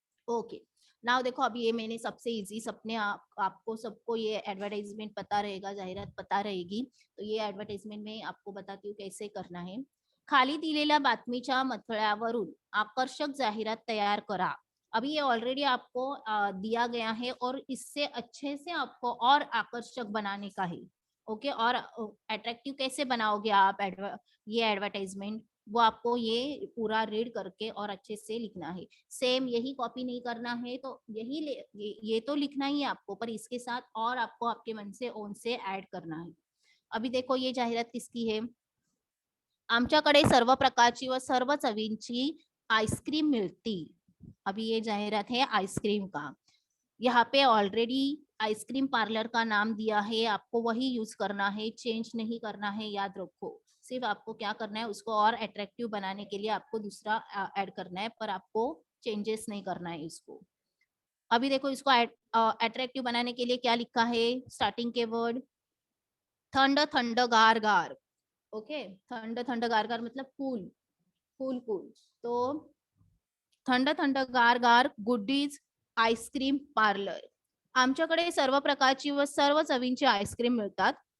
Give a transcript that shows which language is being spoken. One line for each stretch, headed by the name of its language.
Hindi: Okay, now देखो, अभी ये मैंने सबसे इजी, सपने आपको सबको ये एडवर्टाइजमेंट पता रहेगा, जाहिरात पता रहेगी, तो ये एडवर्टाइजमेंट में आपको बताती हूँ कैसे करना है।
Marathi: खाली दिलेल्या बातमीच्या मथळ्यावरून आकर्षक जाहिरात तैयार करा।
Hindi: अभी ये ऑलरेडी आपको दिया गया है, और इससे अच्छे से आपको और आकर्षक बनाने का है। ओके, और अट्रैक्टिव कैसे बनाओगे आप ये एडवर्टाइजमेंट, वो आपको ये पूरा रीड करके और अच्छे से लिखना है। सेम यही कॉपी नहीं करना है, तो ये तो लिखना ही है आपको, पर इसके साथ और आपको आपके मन से ओन से ऐड करना है। अभी देखो ये जाहिरात किसकी है,
Marathi: आमच्याकडे सर्व प्रकारची व सर्व चवींची आइसक्रीम मिलती।
Hindi: अभी ये जाहिरात है आइसक्रीम का, यहाँ पे ऑलरेडी आइसक्रीम पार्लर का नाम दिया है, आपको वही यूज करना है, चेंज नहीं करना है, याद रखो। सिर्फ आपको क्या करना है, उसको और अट्रैक्टिव बनाने के लिए आपको दूसरा ऐड करना है, पर आपको चेंजेस नहीं करना है इसको। अभी देखो, इसको अट्रैक्टिव बनाने के लिए क्या लिखा है, स्टार्टिंग के वर्ड,
Marathi: थंड थंड गार गार।
Hindi: ओके,
Marathi: थंड थंड गार गार
Hindi: मतलब कूल, कूल कूल।
Marathi: तो थंड थंड गार गार गुडीज आईस्क्रीम पार्लर, आमच्याकडे सर्व प्रकारची व सर्व चवींची आईस्क्रीम मिळतात।